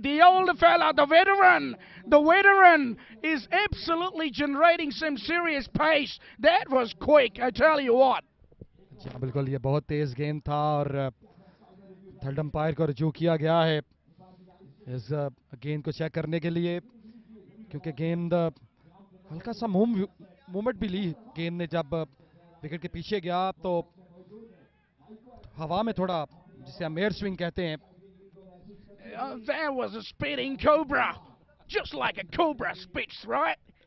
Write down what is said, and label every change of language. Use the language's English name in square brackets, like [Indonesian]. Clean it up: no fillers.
[English] The older fella, the veteran is absolutely generating some serious pace. That was quick, I tell you what. [Hindi] जी हाँ बिल्कुल, ये बहुत तेज गेंद था और थर्ड अंपायर को रजू किया गया है इस गेंद को चेक करने के लिए, क्योंकि गेंद हल्का सा मूवमेंट भी ली गेंद ने। जब विकेट के पीछे गया तो हवा में थोड़ा, जिसे हम एयर स्विंग कहते हैं। [English] There was a spitting cobra, just like a cobra spits, right?